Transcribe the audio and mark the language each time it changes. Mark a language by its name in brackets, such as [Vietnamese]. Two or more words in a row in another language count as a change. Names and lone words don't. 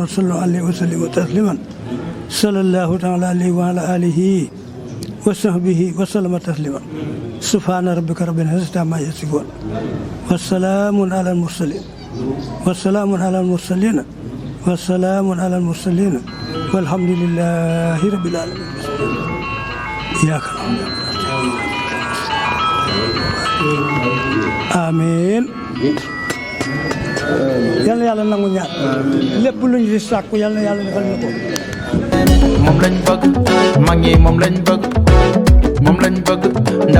[Arabic] صلوا عليه وسلموا تسليما صلى الله تعالى عليه وعلى آله وصحبه وسلم تسليما سبحان ربك رب العزة عما يصفون والسلام على المرسلين والسلام على المرسلين والسلام على المرسلين والحمد لله رب العالمين إياك نعبد amiin [Wolof] yal na yàlla nangu ñaan lépp lu ñu di sàkku yal na yàlla defal ñu ko moom lañ bëgg mag ñi moom lañ bëgg ndaw